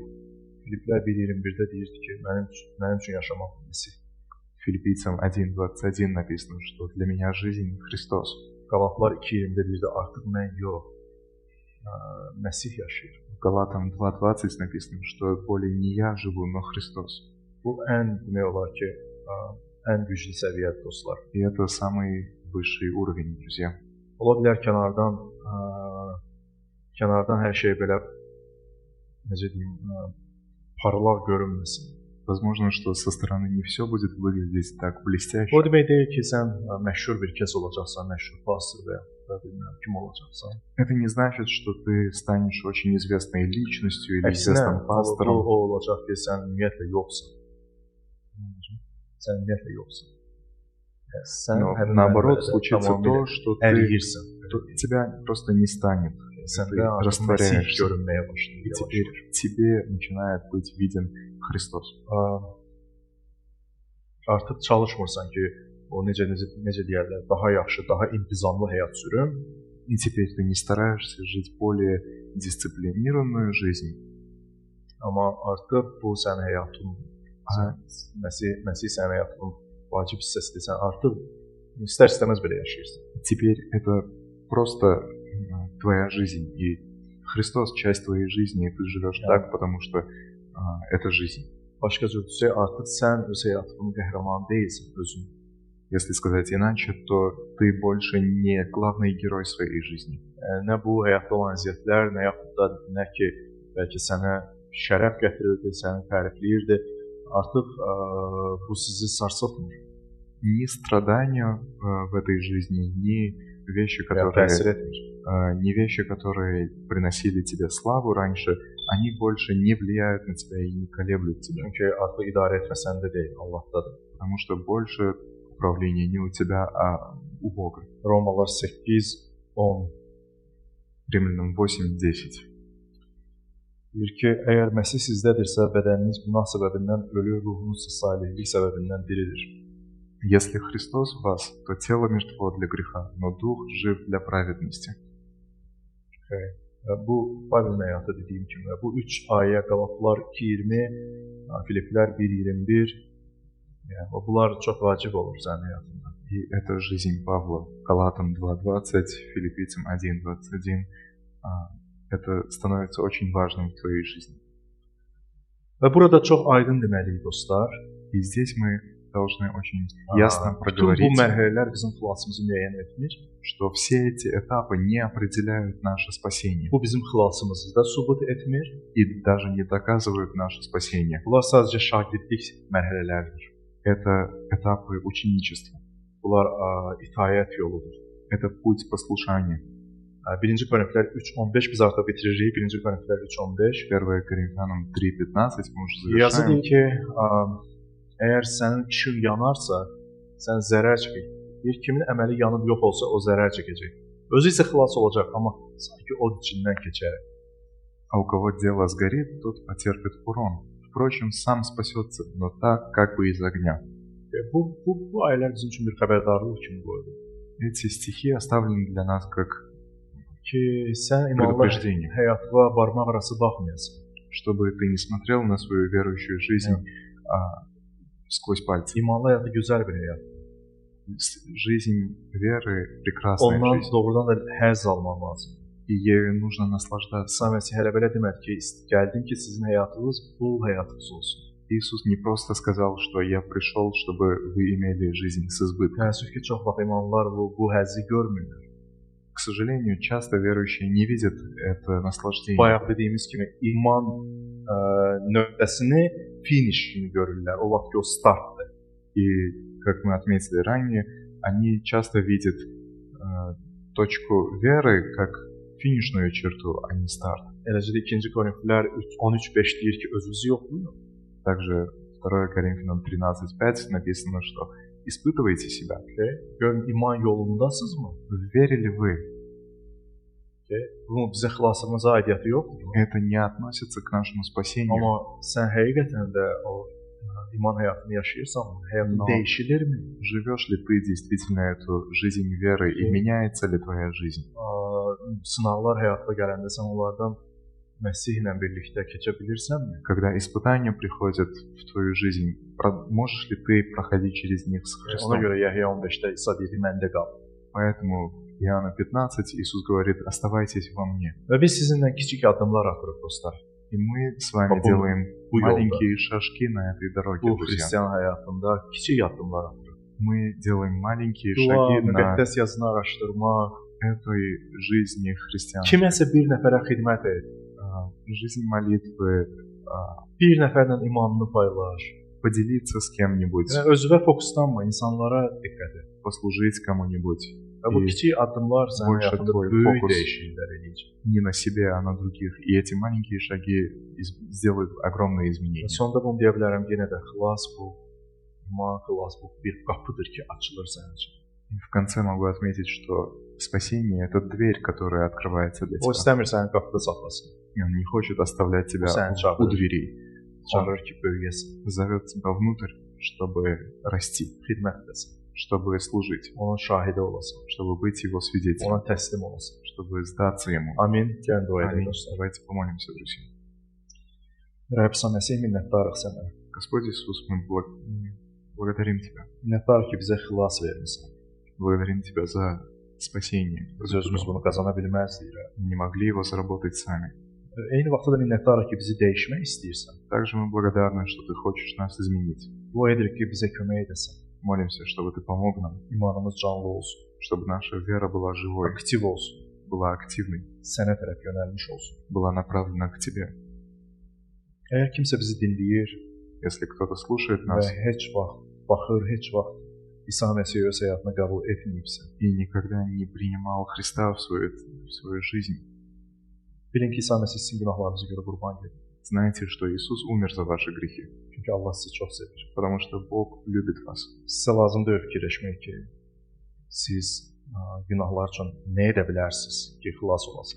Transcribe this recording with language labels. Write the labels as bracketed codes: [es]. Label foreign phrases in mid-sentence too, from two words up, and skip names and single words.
[az] Filiplər 1:21-də deyirdi ki, mənim üçün yaşamaq Məsih. [ru] Филиппийцам 1:21 написано, что для меня жизнь Христос. [az] Qalatlar 2:20-də deyirdi, artıq mən yox, Məsih yaşayır. [ru] В Галатам 2:20 написано, что более не я живу, но Христос. [az] Bu ən demək olar ki, ən güclü səviyyədir dostlar. [ru] И это самый высший уровень, друзья. [az] Ola bilər kənardan hər şey belə necə deyim, parlaq görünməsin. [ru] Возможно, что со стороны не все будет выглядеть так блестяще. [az] O demək deyil ki, sən məşhur bir kəs olacaqsan, məşhur pastor və da bilmirəm kim olacaqsan. [ru] Это не значит, что ты станешь очень известной личностью или [az] Əksinə, [ru] известным [az] bu [ru] пастором. [az] o olacaq ki, sən ümumiyyətlə yoxsan. Sən ümumiyyətlə yoxsan. Sən [ru] Но [az] həmin [ru] наоборот [az] mənbədə [ru] случится [az] tamamilə [ru] то, что ты, [az] əriyirsən. [ru] тебя просто не станет. [az] Səndə [ru] Ты [az] artıq Məsih [ru] растворяешься. [az] görünməyə başlayır. [ru] И теперь тебе начинает быть виден Христос. [az] Artıq çalışmırsan ki, o necə deyirlər, daha yaxşı, daha intizamlı həyat sürüm. [ru] И теперь ты не стараешься жить более дисциплинированную жизнь. [az] Amma artıq bu sənin həyatın, Məsih sənin həyatının vacib hissəsidir. Sən artıq istər-istəməz belə yaşayırsan. [ru] Теперь это просто твоя жизнь. И Христос часть твоей жизни, и ты живешь так, потому что это жизнь. [az] Başqa cür desək, artıq sən öz həyatının qəhrəmanı deyilsən, özün. [ru] Если сказать иначе, то ты больше не главный герой своей жизни. [az] Nə bu həyatda olan əziyyətlər, nə yaxud da nə ki, bəlkə sənə şərəf gətirirdi, səni tərifləyirdi, artıq bu sizi sarsıtmır. [ru] Ни страдания в этой жизни, ни вещи, которые приносили тебе славу раньше, они больше не влияют на тебя и не колеблют тебя. [az] Çünki artıq idarə etmə səndə deyil, Allahdadır. [ru] Потому что больше управления не у тебя, а у Бога. [az] Romalar 8:10 [ru] Римлянам 8:10. [az] Deyir ki, əgər Məsih sizdədirsə, bədəniniz günah səbəbindən ölür, ruhunuz isə salihlik səbəbindən diridir. [ru] Если Христос в вас, то тело мертво для греха, но дух жив для праведности. [az] Bu Pavelin həyatı dediyim kimi, bu 3 ayə Qalatlar 2:20, Filippilər 1:21, yəni bunlar çox vacib olur sənin həyatında. [ru] И это жизнь Павла. Галатам 2:20, Филиппийцам 1:21. Это становится очень важным в твоей жизни. [az] Və burada çox aydın deməliyik dostlar. [ru] И здесь мы должны очень ясно [az] Bütün bu [ru] проговорить, [az] mərhələlər bizim xilasımızı müəyyən etmir. [ru] что все эти этапы не определяют наше спасение [az] Bu bizim xilasımızı da sübut etmir. [ru] и даже не доказывают наше спасение. [az] Bunlar sadəcə şagirdlik mərhələləridir. [ru] Это этапы ученичества. [az] Bunlar itayət yoludur. [ru] Это pуть послушания. [az] 1 Korinfilər 3:15 biz artıq bitiririk. 1 Korinfilər 3:15. [ru] 1 Коринфянам 3:15 мы уже [az] Yazıdır [ru] завершаем. [az] ki, əgər sənin işin yanarsa, sən zərər çəkəcəksən. Bir kimin əməli yanıb yox olsa, o zərər çəkəcək. Özü isə xilas olacaq, amma sanki o içindən keçərək. [ru] А у кого дело сгорит, тот потерпит урон. Впрочем, сам спасется, но так, как бы из огня. [az] Bu ayələr bizim üçün bir xəbərdarlıq kimi qoyulur. [ru] Эти стихи оставлены для нас как [az] Ki, sən imanla [ru] предупреждение, [az] həyatına barmaq arası baxmayasan. [ru] чтобы ты не смотрел на свою верующую жизнь сквозь пальцы. [az] İmanlı həyatı gözəl bir həyat. [ru] Жизнь веры прекрасная [az] Ondan [ru] жизнь, [az] doğrudan da həzz almaq lazım. [ru] и ею нужно наслаждаться. [az] İsa Məsih hələ belə demədi ki, gəldim ki, sizin həyatınız bol həyatınız olsun. [ru] Иисус не просто сказал, что я пришел, чтобы вы имели жизнь с избытком. [az] Təəssüf ki, çox vaxt imanlılar bu həzzi görmürlər. [ru] К сожалению, часто верующие не видят это наслаждение. [az] Bayaq dediyimiz kimi iman nöqtəsini finish kimi görürlər. O vaxt ki, o startdır. [ru] И, как мы отметили ранее, они часто видят точку веры как финишную черту, а не старт. [az] Eləcə də 2 Korinfilər 13:5 deyir ki, özünüzü yoxlayın. [ru] Также 2 Коринфянам 13:5 написано, что испытывайте себя. [az] Görün iman yolundasınızmı? [ru] Верили вы? [az] Bunun bizə xilasımıza aidiyyəti yoxdur. [ru] Это не относится к нашему спасению. [az] Amma sən həqiqətən də o iman həyatını yaşayırsanmı? Həyatın dəyişilirmi? [ru] Живешь ли ты действительно эту жизнь веры и меняется ли твоя жизнь? [az] Sınavlar həyatına gələndə sən onlardan Məsihlə birlikdə keçə bilirsənmi? [ru] Когда испытания приходят в твою жизнь, можешь ли ты проходить через них с [az] Ona [ru] Христом? [az] görə Yəhya 15-də İsa deyir, məndə qal. [ru] Поэтому Иоанна 15 Иисус говорит: оставайтесь во мне. [az] Və biz sizinlə kiçik addımlar atırıq dostlar. [ru] И мы с вами По делаем [az] bu yolda. [ru] маленькие шажки на этой дороге, [az] Bu [ru] друзья. [az] xristian həyatında kiçik addımlar atırıq. [ru] Мы делаем маленькие [az] Dua, [ru] шаги на [az] müqəddəs yazını araşdırmaq, [ru] этой жизни христианской. [az] kiməsə bir nəfərə xidmət et, [ru] Жизнь молитвы, [az] bir nəfərlə imanını paylaş. [ru] поделиться с кем-нибудь, [az] Yəni özünə fokuslanma, insanlara diqqət et. [ru] послужить кому-нибудь. [az] Və bu [ru] И [az] kiçik addımlar sənin [ru] больше [az] həyatında [ru] твой [az] böyük [ru] фокус [az] dəyişikliklər eləyəcək. [ru] не на себе, а на других. И эти маленькие шаги сделают огромные [az] Və [ru] изменения. [az] sonda bunu deyə bilərəm, yenə də xilas bu, iman xilas bu bir qapıdır ki, açılır sənin üçün. [ru] И в конце могу отметить, что спасение – это дверь, которая открывается для [az] O [ru] тебя. [az] istəmir səni qapıda saxlasın. [ru] И он не хочет оставлять тебя [az] Sən [ru] у [az] çağırır. [ru] дверей. [az] Çağırır ki, böyüyəsən, [ru] Зовет тебя внутрь, чтобы расти, [az] xidmət edəsən, [ru] чтобы служить, [az] onun şahidi olasan, [ru] чтобы быть его свидетелем, [az] ona təslim olasan. [ru] чтобы сдаться ему. [az] Amin. Gəlin dua edək [ru] Аминь. [az] dostlar. [ru] Давайте помолимся, друзья. [az] Rəbb sən Məsih minnətdarıq sənə. [ru] Господь Иисус, мы благодарим Тебя. [az] Minnətdarıq ki, bizə xilas vermisən. [ru] Благодарим Тебя за спасение. [az] Biz özümüz bunu qazana bilməzdik. Rəbb. [ru] Мы не могли его заработать сами. [az] Eyni vaxtda da minnətdarıq ki, bizi dəyişmək istəyirsən. [ru] Также мы благодарны, что Ты хочешь нас изменить. [az] Dua edirik ki, bizə kömək edəsən. [ru] Молимся, чтобы Ты помог нам, [az] İmanımız canlı olsun, [ru] чтобы naша вера была живой, [az] aktiv olsun, [ru] была активной, [az] sənə tərəf yönəlmiş olsun. [ru] была направлена к Тебе. [az] Əgər kimsə bizi dinləyir [ru] Если кто-то слушает [az] və [ru] нас [az] heç vaxt baxır, heç vaxt İsa Məsihi öz həyatına qəbul etməyibsə, [ru] и никогда не принимал Христа в свою жизнь, [az] bilin ki, İsa Məsih sizin günahlarınızı görə qurban gedir. [ru] знайте, что Иисус умер за ваши грехи, [az] Çünki Allah sizi çox sevir. [ru] потому что Бог любит вас. [az] Sizə lazım deyil fikirləşmək ki, siz günahlar üçün nə edə bilərsiniz ki, xilas olasınız.